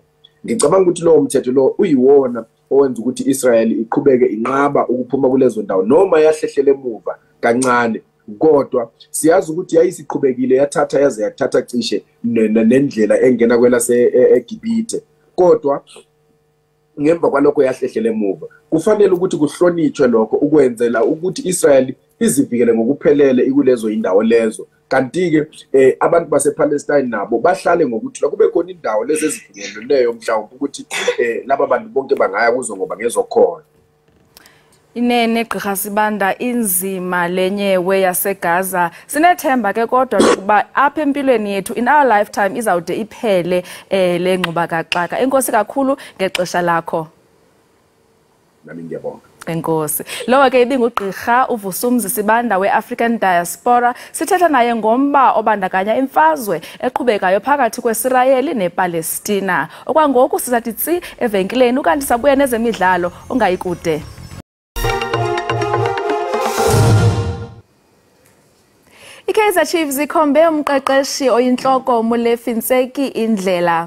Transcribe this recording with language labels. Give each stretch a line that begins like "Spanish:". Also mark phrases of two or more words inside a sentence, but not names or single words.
Zulu: Ngicabanga ukuthi lo mthetho lo uyiwona owenza ukuthi Israel iqhubeke inqaba ukuphuma kulezo ndawo noma yahlehlele emuva kancane, kodwa siyazi ukuthi yayisiqhubekile yathatha cishe nendlela engena kwelase eGibhithe, kodwa ngemva kwalokho yahlehlele emuva. Kufanele ukuthi kuhlonitshwe lokho ukwenzela ukuthi Israel izivikele ngokuphelele ikulezo indawo lezo. Kanti ke abantu basePalestine nabo bahlale ngokuthi kube khona indawo lezi ezivikeleleyo mhlawumbe ukuthi laba bantu bonke bangaya kuzo ngoba ngezokhona.
Xhosa: Inene Gqirha Sibanda, inzima lenyewe yaseGaza. Sinethemba ke kodwa lokuba apha empilweni yethu
English: in our lifetime
Xhosa: izawude iphele le ngxubakaxaka. Enkosi kakhulu ngexesha lakho.
Zulu: Nami ngiyabonga.
Xhosa: Enkosi. Lowo ke ibingugqirha uVusumuzi Sibanda weAfrican Diaspora. Sithetha naye ngomba obandakanya imfazwe eqhubekayo phakathi kweIsrael nePalestina. Okwangoku sizathi tsi evenkileni ukanti sabuya nezemidlalo ungayikude.
Zulu: iKaizer Chiefs ikhombe umqeqeshi oyinhloko Molefi Ntseki indlela.